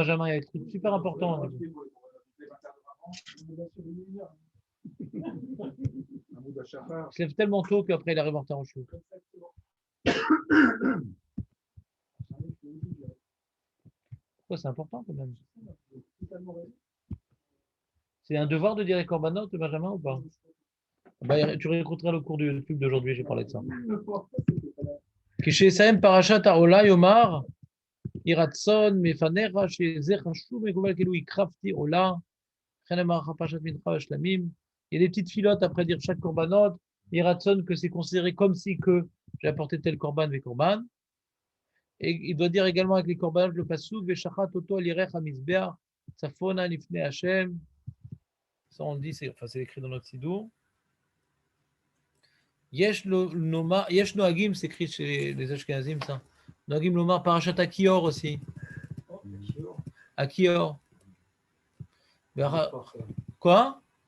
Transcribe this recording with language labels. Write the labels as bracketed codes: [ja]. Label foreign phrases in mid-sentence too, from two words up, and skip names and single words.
[fr] Il y a un truc super important. Il se lève tellement tôt qu'après, il arrive en retard au chou. Pourquoi c'est important quand même? C'est un devoir de dire les corbanotes, Benjamin, ou pas? Bah, tu réécouteras le cours du YouTube d'aujourd'hui, j'ai parlé de ça. [he] כשסיים פרשת העולה יאמר, יהי רצון מפניך שזה חשוב מקובל כאילו הקרבתי עולה, לכן אמר לך פרשת מנחה ושלמים. [fr] Il y a des petites filottes après dire chaque korbanot, [he] יהי רצון [fr] que c'est considéré comme si que j'ai apporté tel [he] קרבן וקרבן. [fr] Et il doit dire également avec les korbanot le pasuk, [he] ושחט אותו על ירך המזבח, צפונה לפני השם. [fr] Ça on le dit, c'est écrit dans notre sidour. [he] יש נוהגים, [fr] c'est écrit chez les Ashkenazim, ça. [he] נוהגים לומר פרשת הכיור aussi. [fr] Akior. Quoi?